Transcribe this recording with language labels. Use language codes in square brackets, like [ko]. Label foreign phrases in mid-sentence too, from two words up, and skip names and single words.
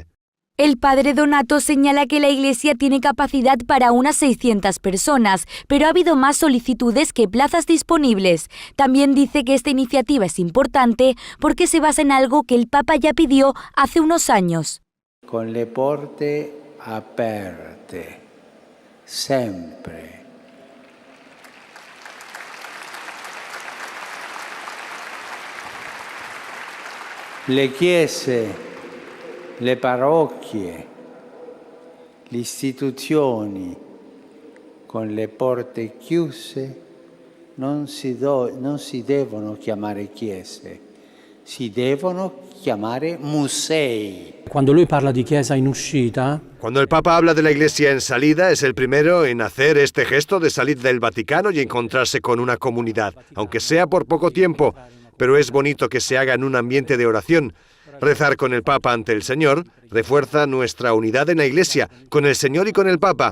[es] El padre Donato señala que la iglesia tiene capacidad para unas 600 personas, pero ha habido más solicitudes que plazas disponibles. También dice que esta iniciativa es importante porque se basa en algo que el Papa ya pidió hace unos años. [it] Con le porte aperte, sempre. Le chiese, le parrocchie, le istituzioni con le porte chiuse non si devono chiamare chiese, si devono chiamare musei. Cuando lui parla di chiesa in uscita, [es] cuando el Papa habla de la iglesia en salida, es el primero en hacer este gesto de salir del Vaticano y encontrarse con una comunidad, aunque sea por poco tiempo, pero es bonito que se haga en un ambiente de oración. Rezar con el Papa ante el Señor refuerza nuestra unidad en la Iglesia, con el Señor y con el Papa.